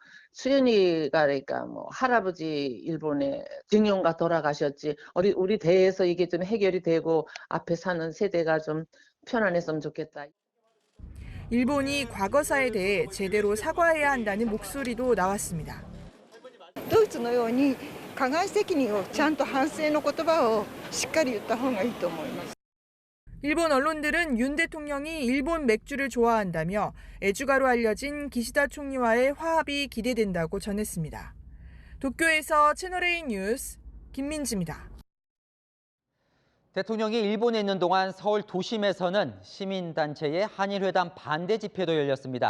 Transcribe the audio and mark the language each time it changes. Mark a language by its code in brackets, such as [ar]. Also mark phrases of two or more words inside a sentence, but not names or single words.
[ko] 수연이가 그러니까 할아버지 일본에 징용가 돌아가셨지. 우리 대에서 이게 좀 해결이 되고 앞에 사는 세대가 좀 편안했으면 좋겠다. 일본이 과거사에 대해 제대로 사과해야 한다는 목소리도 나왔습니다. [ja] ドイツのように加害責任をちゃんと反省の言葉をしっかり言った方がいいと思います。 [ko] 일본 언론들은 윤 대통령이 일본 맥주를 좋아한다며 애주가로 알려진 기시다 총리와의 화합이 기대된다고 전했습니다. 도쿄에서 채널A 뉴스 김민지입니다. 대통령이 일본에 있는 동안 서울 도심에서는 시민단체의 한일회담 반대 집회도 열렸습니다.